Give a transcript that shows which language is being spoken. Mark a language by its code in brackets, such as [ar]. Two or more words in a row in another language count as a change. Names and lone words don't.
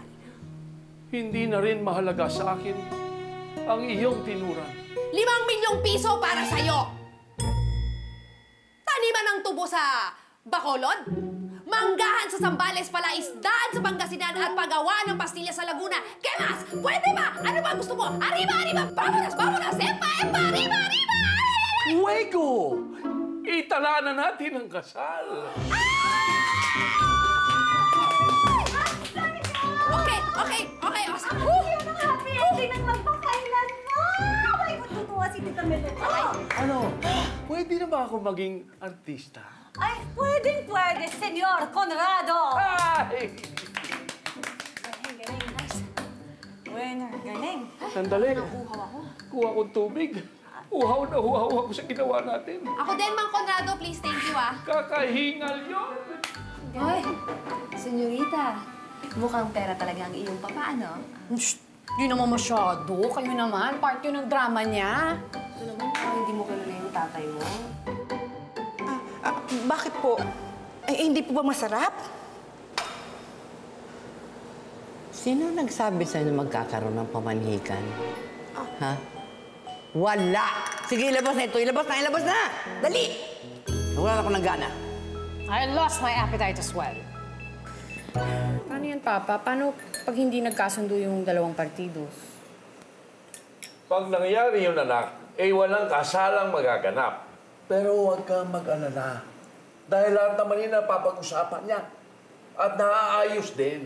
[tl] Hindi na rin mahalaga sa akin ang iyong tinuran. 5 milyong piso para sa'yo! Taniman ng tubo sa Bacolod, manggahan sa Zambales, palaisdaan sa Pangasinan at paggawa ng pastilya sa Laguna. [es] ¿Qué más? [tl] Pwede ba? Ano ba gusto mo? [es] Arriba, arriba! Vámonos, vámonos! Epa, epa! Arriba, arriba! Fuego! [tl] Itala na natin ang kasal. Okay. [en] Happy ending [tl] ng magpakailan mo! Ay, matutuwa si Tita Melo. Ano? Pwede na ba ako maging artista? Ay, pwedeng-pwede, Senyor Conrado! Ay! Galing, nice. Winner, galing. Sandali. Kuha kong tubig. Uhaw na uhaw ako sa ginawa natin. Ako din, Mang Conrado, please. [en] Thank you, ah. [tl] Kakahingal yun. Hoy, senyorita. Mukhang pera talaga ang iyong papa, ano? Shh! Di naman masyado. Kayo naman. Part yun ng drama niya. Ito naman, hindi mo kilala yung tatay mo. Bakit po? Hindi po ba masarap? Sino nagsabi sa'yo na magkakaroon ng pamanhikan? Ha? Wala! Sige, ilabas na ito. Ilabas na! Dali! Wala na akong nagana. [en] I lost my appetite as well. [tl] Paano yan, Papa? Paano pag hindi nagkasundo yung dalawang partidos? Pag nangyari yun, anak, walang kasalang magaganap. Pero huwag kang mag-alala. Dahil lahat naman yun napapag-usapan niya. At naaayos din.